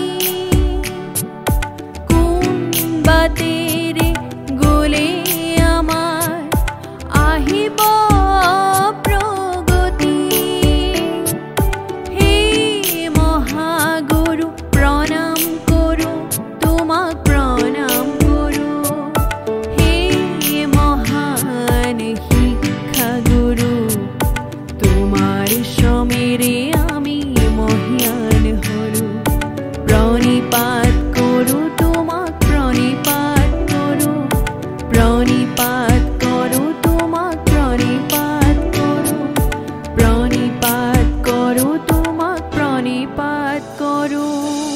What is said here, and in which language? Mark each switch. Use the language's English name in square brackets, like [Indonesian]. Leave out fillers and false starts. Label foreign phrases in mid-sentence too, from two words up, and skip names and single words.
[Assamese] কোন বাটেৰে গ'লে আমাৰ আহিব প্ৰগতি। হে মহাগুৰু প্ৰণাম কৰোঁ তোমাক, প্ৰণাম কৰোঁ হে মহান শিক্ষা গুৰু। [Bangla] তোমার শ্রমেরে আমি মহিয়ান হলো। [Assamese] প্রণিপাত করো তোমাক, প্রণিপাত করো, প্রণিপাত করো তোমাক, প্রণিপাত করো, প্রণিপাত করো তোমাক, প্রণিপাত করো।